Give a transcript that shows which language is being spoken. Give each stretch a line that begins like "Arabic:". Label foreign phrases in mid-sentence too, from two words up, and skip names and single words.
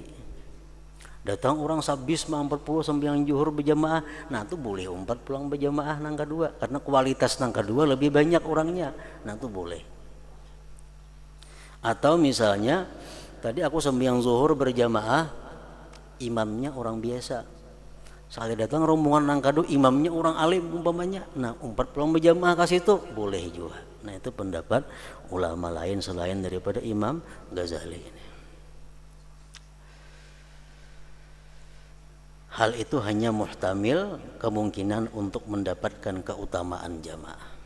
Banjar: Datang orang sabis 40 sembahyang zuhur berjamaah, nah itu boleh umpat pulang berjamaah nang kedua karena kualitas nang kedua lebih banyak orangnya.
Indonesian: Nah, itu boleh.
Banjar: Atau misalnya tadi aku sembahyang zuhur berjamaah, imamnya orang biasa, sekali datang rombongan nang kadu imamnya orang alim umpamanya, nah umpat pulang berjamaah ke situ boleh juga.
Indonesian: Nah, itu pendapat ulama lain selain daripada Imam Ghazali ini. Hal itu hanya muhtamil kemungkinan untuk mendapatkan keutamaan jamaah.